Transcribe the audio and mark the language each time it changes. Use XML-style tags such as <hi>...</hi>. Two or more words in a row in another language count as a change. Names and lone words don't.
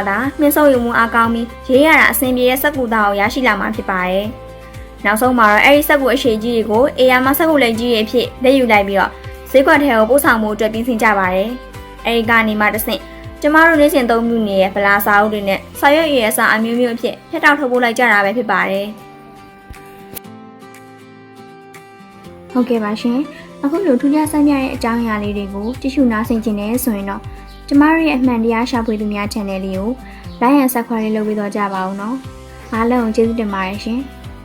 <my>သာမြင့်ဆုပ်ယူမှုအားကောင်းပြီးရေးရတာအဆင်ပြေတဲ့စက်ကူသားကိုရရှိလာမှာဖြစ်ပါတယ်နောက်ဆုံးမှာတော့အဲဒီစက်ကူအရှိကြီးတွေကိုအေယာမစက်ကူလိတ်ကြီးတွေအဖြစ်လက်ယူလိုက်ပြီးတော့ဈေးကွက်ထဲကိုပို့ဆောင်မှုအတွက်ပြင်ဆင်ကြပါတယ်အဲဒီကနေမှတစ်ဆင့်ကျမတို့နေ့စဉ်သုံးပြုနေတဲ့ဗလာစာအုပ်တွေနဲ့စာရွက်ရည်အစားအမျိုးမျိုးအဖြစ်ဖြတ်တောက်ထုတ်ပို့လိုက်ကြတာပဲဖြစ်ပါတယ် ဟုတ်ကဲ့ပါရှင်အခုလိုထူးခြားဆန်းပြတဲ့အကြောင်းအရာလေးတွေကိုကြည့်ရှုနားဆင်ကြနေဆိုရင်တော့ကျမတို့ရဲ့အမှန်တရားရှာဖွေသူများ channel လေးကို</my> <en>like and subscribe</en> <my>လုပ်ပေးတော့ကြပါဦးနော်အားလုံးကျေးဇူးတင်ပါတယ်ရှင်</my>